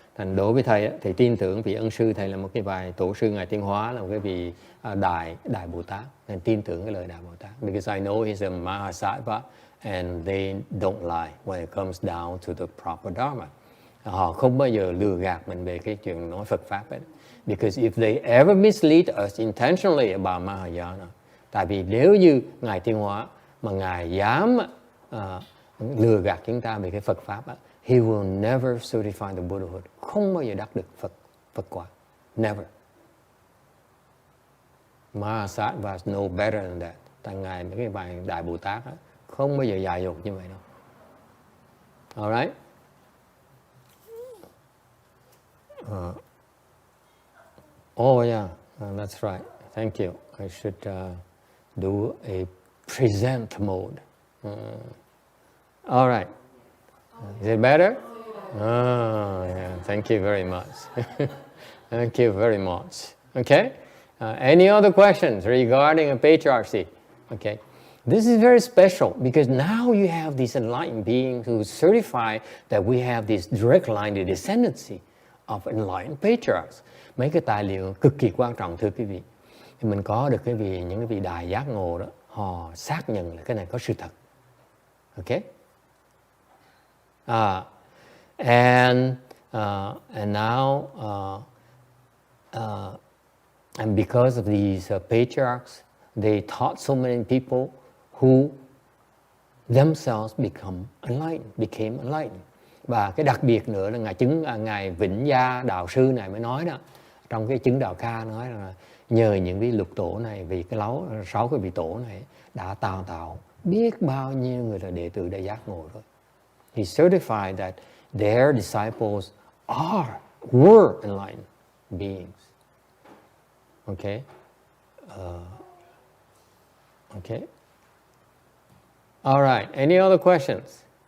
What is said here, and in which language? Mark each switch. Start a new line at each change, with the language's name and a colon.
Vietnamese: Thành đối với thầy tin tưởng vị ân sư thầy là một cái vài tổ sư ngài Tiến Hóa là một cái vị đại Bồ Tát, nên tin tưởng cái lời đại Bồ Tát.
English: Because I know he's a Mahasattva and they don't lie when it comes down to the proper dharma.
Vietnamese: Họ không bao giờ lừa gạt mình về cái chuyện nói Phật pháp ấy.
English: Because if they ever mislead us intentionally about Mahayana,
Vietnamese: tại vì nếu như ngài Tiến Hóa mà ngài dám lừa gạt chúng ta về cái Phật pháp á,
English: he will never certify the Buddhahood.
Vietnamese: Không bao giờ đắc được Phật quả.
English: Never. Mahasattva is no better than that.
Vietnamese: Tại ngài mấy cái bài đại Bồ Tát á, không bao giờ dại dột như vậy đâu.
English: All right. Oh yeah, that's right. Thank you. I should do a present mode. All right. Is it better? Oh, yeah. Thank you very much. Thank you very much. Okay. Any other questions regarding a patriarchy? Okay. This is very special because now you have these enlightened beings who certify that we have this direct line of descendancy of enlightened patriarchs.
Vietnamese: mấy cái tài liệu cực kỳ quan trọng thưa quý vị. Thì mình có được những cái vị đại giác ngộ đó, họ xác nhận là cái này có sự thật. Okay?
English: And now and because of these patriarchs, they taught so many people who themselves became enlightened.
Vietnamese: Và cái đặc biệt nữa là ngài Vĩnh Gia đạo sư này mới nói đó, trong cái chứng đạo ca nói là nhờ những vị lục tổ này, vì cái 6 cái vị tổ này đã tạo biết bao nhiêu người là đệ tử đại giác ngộ rồi.
English: He certified that their disciples were enlightened beings. Okay? Okay? All right. Any other questions?